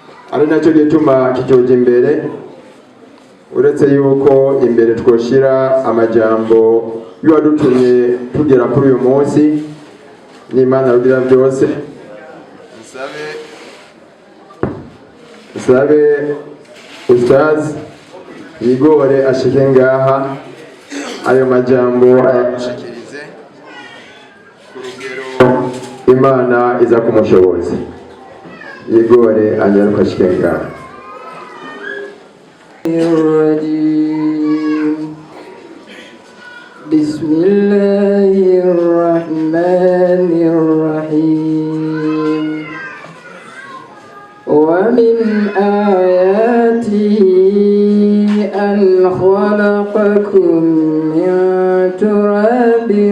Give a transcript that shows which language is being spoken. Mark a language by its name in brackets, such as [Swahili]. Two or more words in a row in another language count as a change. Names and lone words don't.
[Rundi] ari nacyo gituma kijoje imbere. Uretse yuko imbere twoshira amajambo y'uwadutumye tugera kuri uyu munsi n'Imana rugira byose. Sabe Ustaz Igore ashike ngaha ayo majambo ayashikirize ku rugero Imana iza kumushoboza. Igore anyaruka ashike ngaha. [Arabic] Bismillahirrahmanirrahim. ومن آياته أن خلقكم من تراب